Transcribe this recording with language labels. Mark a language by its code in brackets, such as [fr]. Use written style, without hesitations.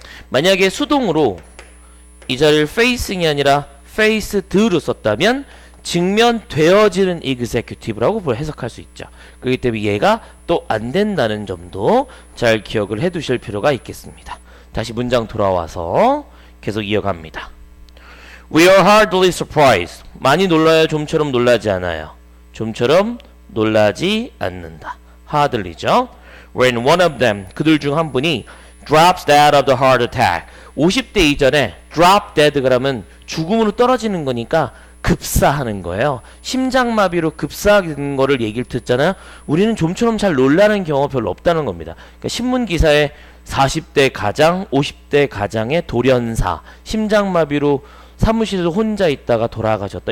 [ko] 만약에 수동으로 이 자리를 facing이 아니라 faced로 썼다면 직면되어지는 executive라고 해석할 수 있죠. 그렇기 때문에 얘가 또 안 된다는 점도 잘 기억을 해 두실 필요가 있겠습니다. 다시 문장 돌아와서 계속 이어갑니다. [en] We are hardly surprised. [ko] 많이 놀라요? 좀처럼 놀라지 않아요. 좀처럼 놀라지 않는다. hardly죠. [en] When one of them, [ko] 그들 중 한 분이 [en] drops dead of the heart attack. [ko] 50대 이전에 drop dead 그러면 죽음으로 떨어지는 거니까 급사하는 거예요. 심장마비로 급사하는 거를 얘기를 듣잖아요. 우리는 좀처럼 잘 놀라는 경우가 별로 없다는 겁니다. 그러니까 신문 기사에 40대 가장, 50대 가장의 돌연사, 심장마비로 사무실에서 혼자 있다가 돌아가셨다.